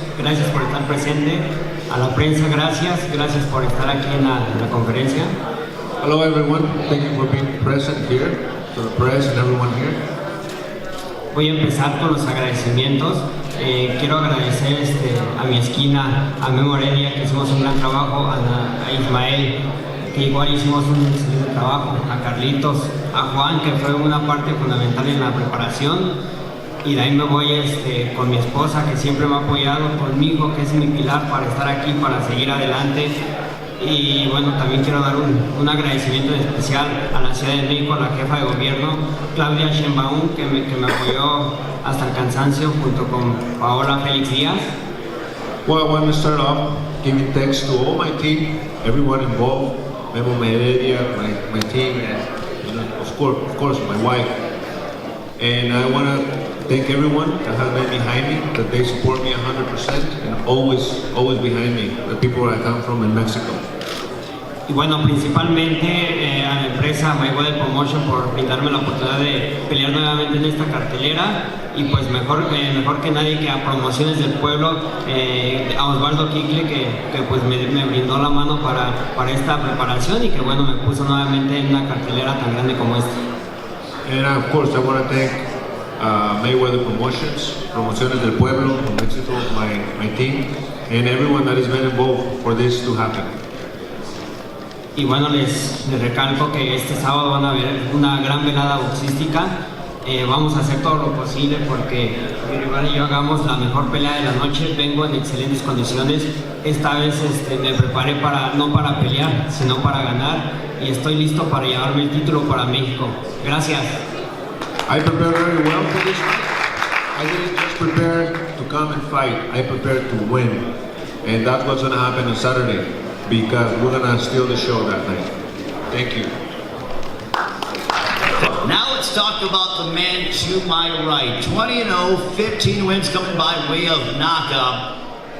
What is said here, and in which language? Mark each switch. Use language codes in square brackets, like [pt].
[es] Gracias por estar presente. A la prensa, gracias. Gracias por estar aquí en la conferencia. [en] Hello, everyone. Thank you for being present here, to the press and everyone here. [es] Voy a empezar con los agradecimientos. Quiero agradecer a mi esquina, a Memo Heredia, que hicimos un gran trabajo, a Ismael, que igual hicimos un excelente trabajo, a Carlitos, a Juan, que fue una parte fundamental en la preparación. Y de ahí me voy con mi esposa, que siempre me ha apoyado, conmigo, que es mi pilar para estar aquí, para seguir adelante. Y bueno, también quiero dar un agradecimiento especial a la Ciudad de México, a la jefa de gobierno, Claudia Sheinbaum, que me apoyó hasta el cansancio, junto con Paola Félix Díaz. [en] Well, I want to start off giving thanks to all my team, everyone involved, Memo Heredia, my team, and of course, my wife. And I want to thank everyone that has been behind me, that they support me 100% and always behind me, the people that I come from in Mexico. [es] Y bueno, principalmente a la empresa Mayweather Promotion por brindarme la oportunidad de pelear nuevamente en esta cartelera, y pues mejor que nadie que a Promociones del Pueblo, a Osvaldo Quicle, que pues me brindó la mano para esta preparación y que bueno, me puso nuevamente en una cartelera tan grande como esta. [en] And of course, I want to thank Mayweather Promotions, Promociones del Pueblo, [es] con éxito, [en] my team, and everyone that has been involved for this to happen. [es] Y bueno, les recalco que este sábado van a ver una gran velada boxística. Vamos a hacer todo lo posible porque mi rival y yo hagamos la mejor pelea de la noche. Vengo en excelentes condiciones. Esta vez me preparé no para pelear, sino para ganar. Y estoy listo para llevarme el título para México. Gracias. [en] I prepared very well for this fight. I didn't just prepare to come and fight. I prepared to win. And that's what's going to happen on Saturday because we're going to steal the show that night. Thank you. Now let's talk about the man to my right. 20-0, 15 wins coming by way of knockout.